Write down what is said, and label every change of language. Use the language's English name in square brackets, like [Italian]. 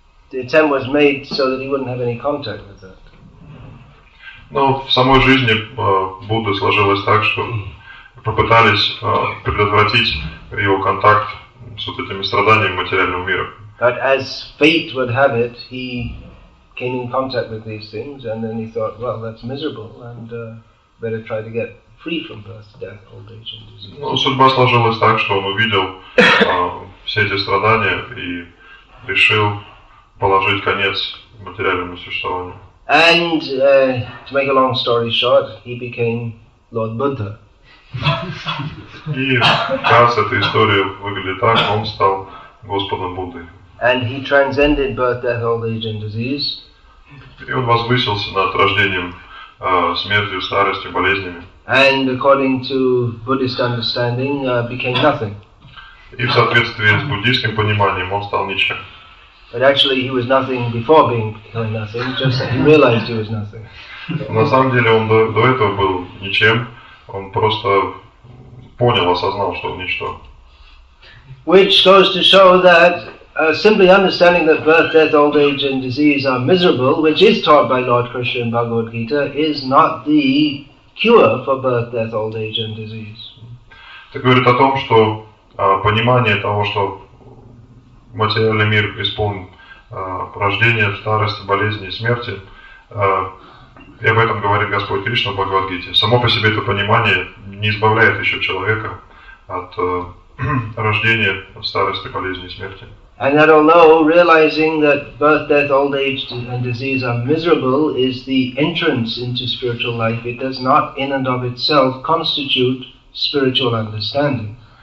[English] The attempt was made so that he wouldn't have any contact with that. [Russian] Но в самой жизни Будды сложилось так, что попытались предотвратить его контакт с вот этими страданиями материального мира. [English] But as fate would have it, he came in contact with these things, and then he thought, well, that's miserable, and better try to get free from birth, death, old age and disease. [Russian] Но судьба сложилась так, что он увидел все эти страдания и решил положить конец материальному существованию. [English] And to make a long story short, he became Lord Buddha. [Russian] И вкратце эта история выглядит так, он стал Господом Буддой. [English] And he transcended birth, death, old age and disease. [Russian] И он возвысился над рождением, смертью, старостью, болезнями. [English] And according to Buddhist understanding, became nothing. [Russian] И в соответствии с буддийским пониманием он стал ничем. [English] But actually he was nothing before becoming nothing, just that he realized he was nothing. [Russian] На самом деле он до этого был ничем, он просто понял, осознал, что он ничто. [English] Which goes to show that simply understanding that birth, death, old age and disease are miserable, which is taught by Lord Krishna in Bhagavad Gita, is not the cure for birth, death, old age and disease. [Russian] Это говорит о том, что понимание того, что материальный мир исполнен рождения, старости, болезни и смерти, и об этом говорит Господь Кришна в Бхагавад-гите. Само по себе это понимание не избавляет еще человека от рождения, старости, болезни и смерти. [English] And that although realizing that birth, death, old age and disease are miserable is the entrance into spiritual life, it does not in and of itself constitute spiritual understanding.